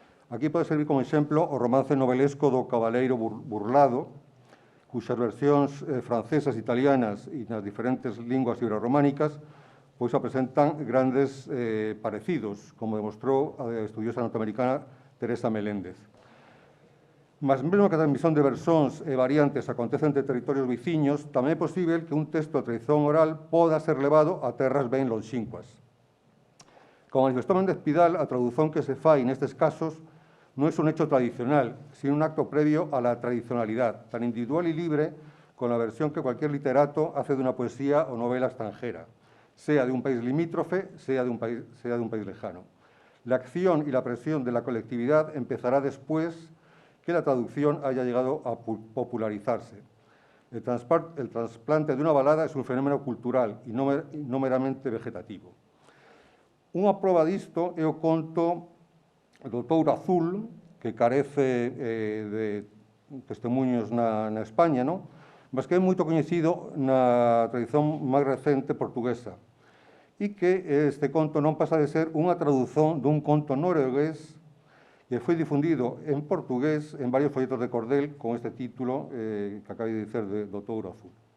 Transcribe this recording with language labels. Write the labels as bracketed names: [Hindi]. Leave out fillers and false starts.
[Galician] Aquí pode servir como exemplo o romance novelesco do Cabaleiro Burlado, cuxas versións francesas, italianas e nas diferentes linguas ibero-románicas pois apresentan grandes parecidos, como demostrou a estudiosa norteamericana Teresa Meléndez. Mas mesmo que a transmisión de versóns e variantes acontece entre territorios veciños, tamén é posible que un texto de tradición oral poda ser levado a terras ben lonxínquas. Como manifestou Méndez Pidal, a tradución que se fai nestes casos non é un hecho tradicional, [Spanish] sino un acto previo a la tradicionalidad, tan individual y libre con la versión que cualquier literato hace de una poesía o novela extranjera, sea de un país limítrofe, sea de un país lejano. La acción y la presión de la colectividad empezará después que la traducción haya llegado a popularizarse. El trasplante de una balada es un fenómeno cultural y no meramente vegetativo. [Galician] Unha proba disto é o conto do Touro Azul, que carece de testemunhos na España, non? Mas que é moito coñecido na tradición máis recente portuguesa, e que este conto non pasa de ser unha tradución dun conto noruegués que foi difundido en portugués en varios folletos de cordel con este título que acabei de dicer do Touro Azul.